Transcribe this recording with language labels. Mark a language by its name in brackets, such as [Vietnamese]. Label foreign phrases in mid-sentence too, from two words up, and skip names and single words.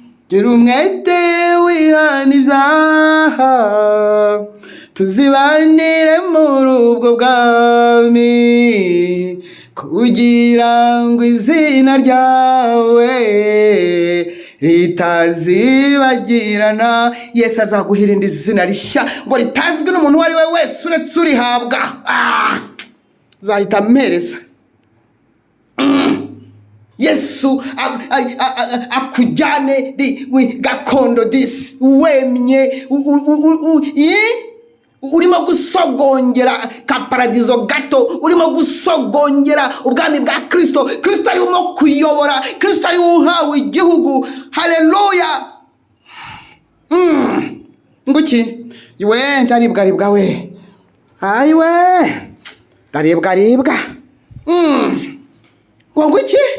[Kinyarwanda] Gira umwete wihana ibyaha, tuzibanire muri ubwo bwami, kugira ngo izina ryawe ritazibagirana. Yesu azaguha irindi zina rishya ngo ritazwi n'umuntu uwo ari we wese uretse urihabwa. Ah! Zahita ampereza. Mm. Yesu a-, a-, a-, a-, a-, akujyane di-, wi-, gakondo disi, wemye, u-, u-, u-, u-, u-, i? Urimo gusogongera ka paradizo gato, urimo gusogongera ubwami bwa Kristo. Kristo arimo kuyobora, Kristo ari we uhawe igihugu. Haleluya. Mm. Nguki? Iwe, ndaribwa, ribwa we. Ayiwe. Ndaribwa, ribwa. Mm. Ngo nguki?